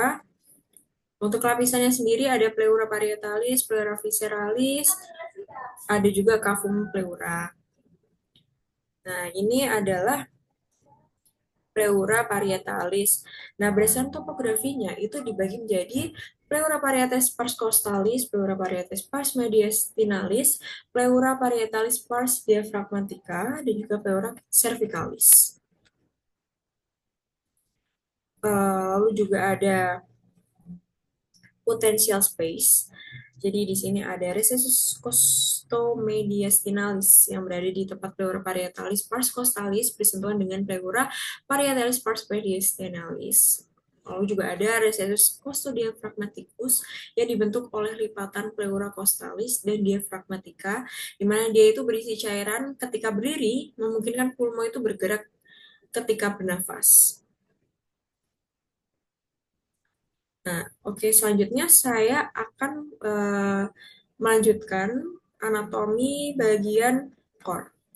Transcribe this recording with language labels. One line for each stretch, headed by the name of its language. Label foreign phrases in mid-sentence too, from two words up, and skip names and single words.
Indonesian: Untuk lapisannya sendiri ada
Latin: pleura parietalis, pleura visceralis,
Indonesian: ada juga
Latin: cavum pleura.
Indonesian: Nah, ini adalah
Latin: pleura parietalis.
Indonesian: Nah, berdasarkan topografinya itu dibagi menjadi
Latin: pleura parietalis pars costalis, pleura parietalis pars mediastinalis, pleura parietalis pars diaphragmatica,
Indonesian: dan juga
Latin: pleura cervicalis.
Indonesian: Lalu juga ada
English: potential space.
Indonesian: Jadi di sini ada
Latin: recessus costomediastinalis
Indonesian: yang berada di tempat
Latin: pleura parietalis pars costalis
Indonesian: bersentuhan dengan
Latin: pleura parietalis pars mediastinalis.
Indonesian: Lalu juga ada
Latin: recessus costodiaphragmaticus
Indonesian: yang dibentuk oleh lipatan
Latin: pleura costalis
Indonesian: dan diaphragmatica, di mana dia itu berisi cairan ketika berdiri, memungkinkan pulmo itu bergerak ketika bernafas. Nah, oke, selanjutnya saya akan melanjutkan anatomi bagian core.